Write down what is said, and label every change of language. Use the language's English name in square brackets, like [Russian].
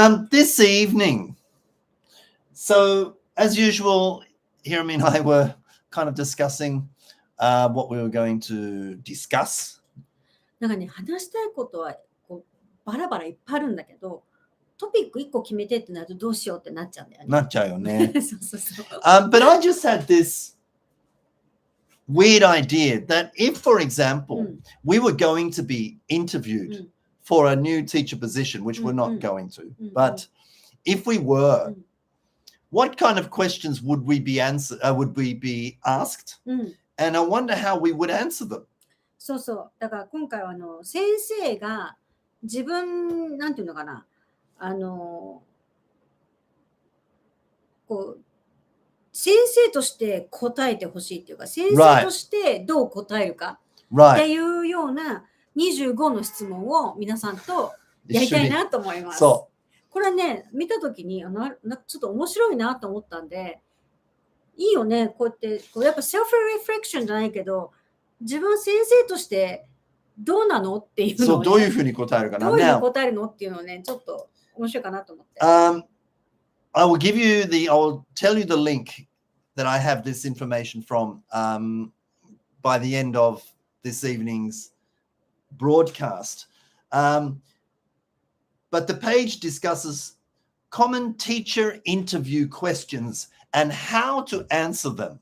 [English] This evening, so as usual, Hirami and I were kind of discussing what we were going to discuss. [Japanese] なんかね、話したいことはバラバラいっぱいあるんだけど、トピック1個決めてってなるとどうしようってなっちゃうんだよね。なっちゃうよね。そうそうそう。 [English] But I just had this weird idea that if, for example, we were going to be interviewed for a new teacher position, which we're not going to, but if we were, what kind of questions would we be asked? And I wonder how we would answer them. [Japanese] そうそう。だから今回は先生が自分、なんていうのかな、こう、先生として答えてほしいっていうか、先生としてどう答えるかっていうような25の質問を皆さんとやりたいなと思います。これね、見たときにちょっと面白いなと思ったんで、いいよね、こうやってやっぱセルフリフレクションじゃないけど、自分先生としてどうなのっていうのを、ね、どういうふうに答えるかな。どういうふうに答えるのっていうのをね、ちょっと面白いかなと思って。 [English] I will tell you the link that I have this information from by the end of this evening's broadcast. But the page discusses common teacher interview questions and how to answer them.